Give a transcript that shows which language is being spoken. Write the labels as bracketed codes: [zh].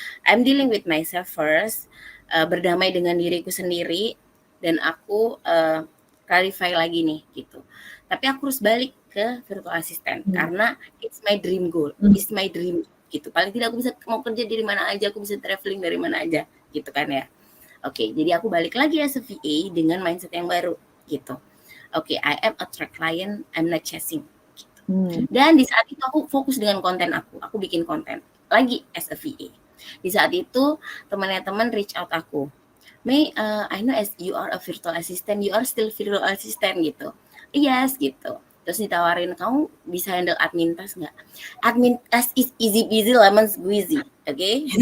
[en] I'm dealing with myself first, [id] berdamai dengan diriku sendiri dan aku clarify lagi nih gitu. Tapi aku harus balik ke virtual assistant karena [en] it's my dream goal, it's my dream [id] gitu. Paling tidak aku bisa mau kerja dari mana aja, aku bisa traveling dari mana aja gitu kan ya. Oke, jadi aku balik lagi as a VA dengan mindset yang baru gitu. [en] Oke, I am attract client, I'm not chasing. [id] Gitu. Dan di saat itu aku fokus dengan konten aku bikin konten lagi as a VA. Di saat itu teman-teman reach out aku, [en] Mei, I know as you are a virtual assistant, you are still virtual assistant [id] gitu. [en] Yes gitu. [id] Terus ditawarin, kamu bisa handle admin task nggak? [en] Admin task is easy peasy lemon squeezy, [id] oke?